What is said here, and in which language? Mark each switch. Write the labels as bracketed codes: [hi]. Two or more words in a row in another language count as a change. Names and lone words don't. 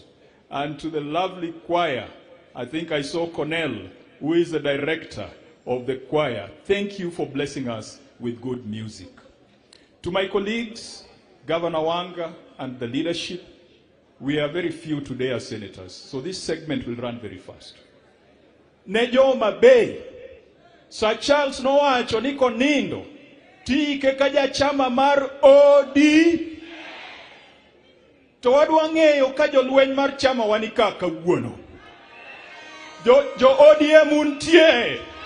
[en] And to the lovely choir, I think I saw Cornell, who is the director of the choir. Thank you for blessing us with good music. To my colleagues, Governor Wanga, and the leadership, we are very few today as senators, so this segment will run very fast. [luo] Homa Bay, Sir Charles nowacho ni konindo, tike kaja chama mar OD, to wadwa ng'eyo ka jolweny mar chama wanika kawuono. Jo ODM untie.